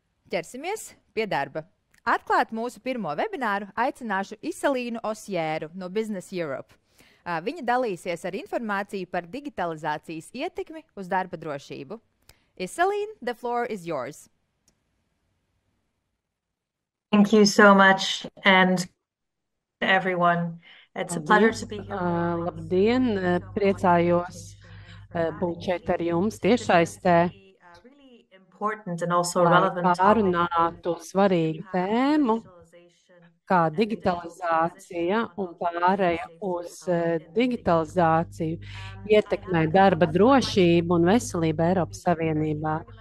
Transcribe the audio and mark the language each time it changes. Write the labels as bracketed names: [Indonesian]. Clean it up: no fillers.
[Latvian] Ķersimies pie darba. Atklāt mūsu pirmo webināru aicināšu Iselīnu Osjēru no Business Europe. Viņa dalīsies ar informāciju par digitalizācijas ietekmi uz darba drošību. [English] Iselīna, the floor is yours. Thank you so much, and everyone. It's a pleasure to be here. [Latvian] Labdien, priecājos būt šeit ar jums tiešsaistē, lai pārunātu svarīgu tēmu, kā digitalizācija un pāreja uz digitalizāciju ietekmē darba drošību un veselību Eiropas Savienībā.